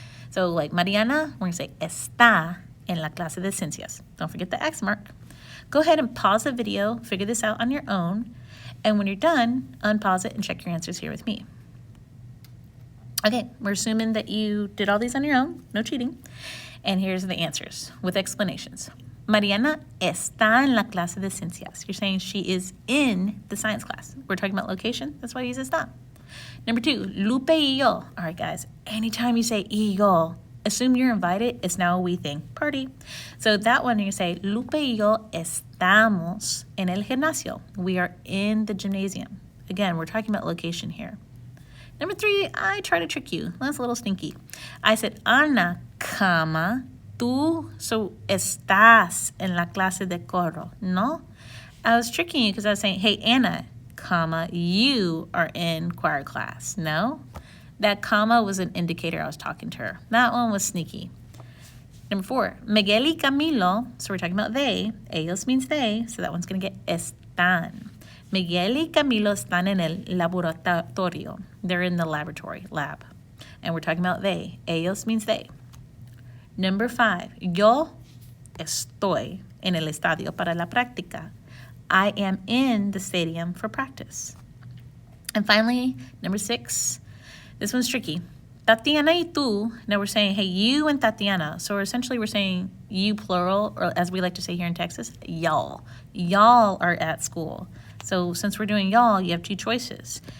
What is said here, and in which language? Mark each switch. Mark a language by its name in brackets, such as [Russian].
[English] So like Mariana, we're going to say está en la clase de ciencias. Don't forget the X mark. Go ahead and pause the video, figure this out on your own, and when you're done, unpause it and check your answers here with me. Okay, we're assuming that you did all these on your own, no cheating. And here's the answers with explanations. [Spanish] Mariana está en la clase de ciencias. [English] You're saying she is in the science class. We're talking about location, that's why you use está. Number 2, Lupe y yo. All right, guys, anytime you say y yo, assume you're invited, it's now a we thing, party. [Spanish] So that one, you say, Lupe y yo estamos en el gimnasio. [English] We are in the gymnasium. Again, we're talking about location here. Number 3, I try to trick you. That's a little stinky. [Spanish] I said, Ana, cama, tú, so estás en la clase de coro. [English] No, I was tricking you because I was saying, hey, Anna, comma, you are in choir class. No, that comma was an indicator I was talking to her. That one was sneaky. Number 4, Miguel y Camilo, so we're talking about they. Ellos means they, so that one's going to get están. [Spanish] Miguel y Camilo están en el laboratorio. [English] They're in the laboratory, lab. And we're talking about they. Ellos means they. [Spanish] Number 5, yo estoy en el estadio para la práctica. [English] I am in the stadium for practice. And finally, number 6, this one's tricky. Tatiana y tú, now we're saying, hey, you and Tatiana. So essentially we're saying you plural, or as we like to say here in Texas, y'all. Y'all are at school. So since we're doing y'all, you have 2 choices.